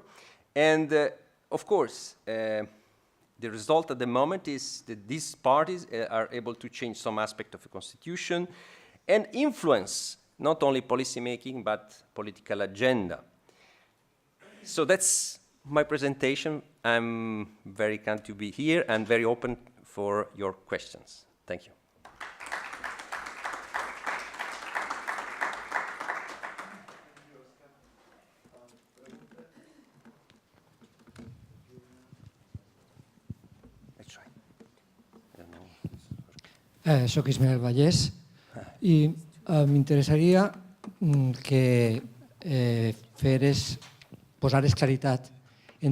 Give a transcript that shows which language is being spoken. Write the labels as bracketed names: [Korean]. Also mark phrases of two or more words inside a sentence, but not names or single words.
[English] And of course, the result at the moment is that these parties are able to change some aspect of the constitution and influence not only policy making but political agenda. So that's my presentation. I'm very kind to be here and very open for your questions. Thank you. [Catalan] Soc Ismael Vallès i m'interessaria que posares claritat entre